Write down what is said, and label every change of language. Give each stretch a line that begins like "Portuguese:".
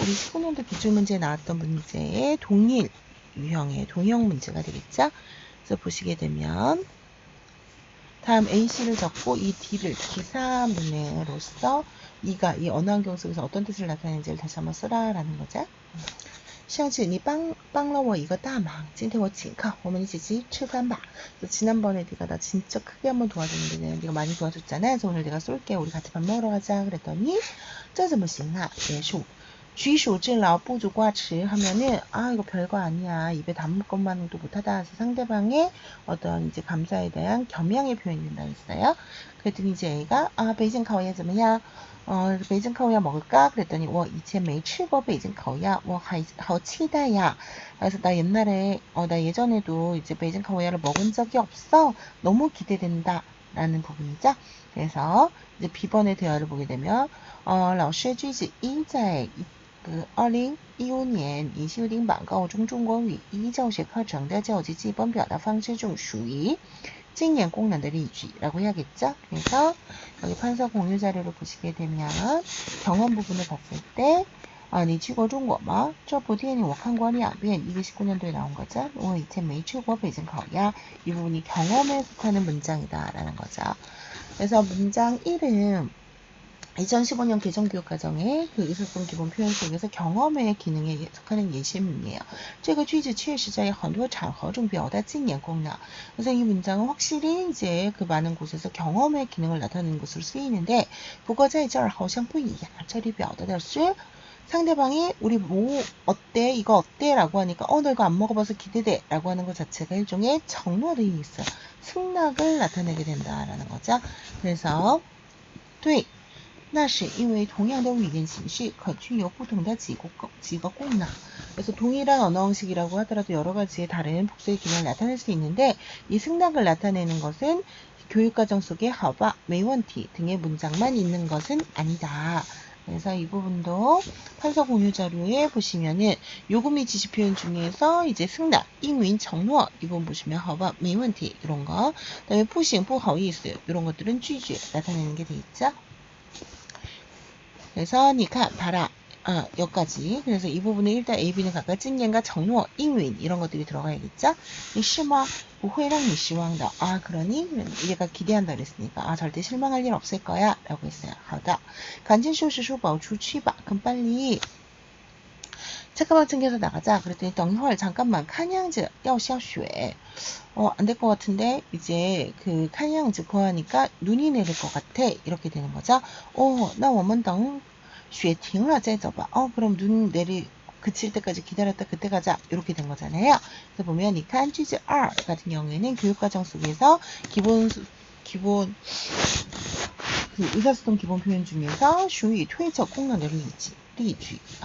Korean: 우리 19년도 기출문제에 나왔던 문제의 동일 유형의 동형 문제가 되겠죠. 그래서 보시게 되면 다음 A씨를 적고 이 D를 기사문으로서 이가 이 언어 환경 속에서 어떤 뜻을 나타내는지를 다시 한번 쓰라라는 거죠.
Chinese: 上次你帮了我一个大忙今天我请客我们一起吃饭吧
Korean: 지난번에 네가 나 진짜 크게 한번 도와줬는데 네가 많이 도와줬잖아. 그래서 오늘 내가 쏠게. 우리 같이 밥 먹으러 가자.
Chinese: 그랬더니 这怎么行啊结束举手之劳不足挂齿
Korean: 하면은 이거 별거 아니야. 입에 담을 것만도 못하다. 그래서 상대방의 어떤 이제 감사에 대한 겸양의 표현이 된다 했어요. 그랬더니 이제 A가 베이징烤鸭 怎么样? 베이징烤鸭 먹을까? 그랬더니
Chinese: 我以前没吃过베이징烤鸭我好期待呀
Korean: 그래서 나 옛날에 나 예전에도 이제 베이징烤鸭를 먹은 적이 없어. 너무 기대된다. 라는 부분이죠. 그래서 이제 B번의 대화를 보게 되면
Chinese: 老师句子一在2015年已修订版高中中国语一教学课程的教及基本表达方式중属于经验功能的例句라고 해야겠죠.
Korean: 그래서 여기 판서 공유 자료를 보시게 되면 경험 부분을 봤을 때
Chinese: 你去过中国吗? 这部电影我看过2遍
Korean: 이게 19년도에 나온 거죠.
Chinese: 我以前没去过北京烤鸭 이 부분이 경험에 속하는 문장이다 라는 거죠.
Korean: 그래서 문장 1은 2015년 개정교육과정의 그 의사소통 기본 표현 속에서 경험의 기능에 속하는 예시문이에요.
Chinese: 这个句子确实在很多场合中表达经验功能.
Korean: 그래서 이 문장은 확실히 이제 그 많은 곳에서 경험의 기능을 나타내는 것으로 쓰이는데
Chinese: 不过在这儿好像不一样.
Korean: 这里表达的是 상대방이 우리 뭐 어때? 이거 어때? 라고 하니까 나 이거 안 먹어봐서 기대돼 라고 하는 것 자체가 일종의 정로를 있어요. 승낙을 나타내게 된다라는 거죠. 그래서
Chinese: 对那是因为同样的语言形式可具有不同的几个功能.
Korean: 그래서 동일한 언어 형식이라고 하더라도 여러 가지의 다른 복수의 기능을 나타낼 수 있는데 이 승낙을 나타내는 것은 교육과정 속에
Chinese: 好吧, 没问题
Korean: 등의 문장만 있는 것은 아니다. 그래서 이 부분도 판서 공유 자료에 보시면은 요금이 지시 표현 중에서 이제 승낙, 인윈, 정로 이 부분 보시면
Chinese: 好吧, 没问题
Korean: 이런 거. 그다음에
Chinese: 不行,不好意思
Korean: 이런 것들은 拒绝 나타내는 게 돼 있죠. 그래서
Chinese: 你看
Korean: 봐라. 여기까지. 그래서 이 부분은 일단 A, B는 각각 今年과 정로, 인윈 이런 것들이 들어가야겠죠.
Chinese: 你是吗?不会让你失望的.
Korean: 그러니 얘가 기대한다 그랬으니까 절대 실망할 일 없을 거야 라고 했어요.
Chinese: 好的.赶紧收拾书包出去吧.
Korean: 그럼 빨리 책가방 챙겨서 나가자. 그랬더니
Chinese: 等一会儿
Korean: 잠깐만.
Chinese: 看样子要下雪.
Korean: 안 될 것 같은데 이제 그 칸양즈 그거 하니까 눈이 내릴 것 같아. 이렇게 되는 거죠.
Chinese: 那我们等雪停了再走吧.
Korean: 그럼 눈 그칠 때까지 기다렸다 그때 가자. 이렇게 된 거잖아요. 그래서 보면 이 칸쥐즈 R 같은 경우에는 교육과정 속에서 기본 그 의사소통 기본 표현 중에서
Chinese: 属于推测功能的例句.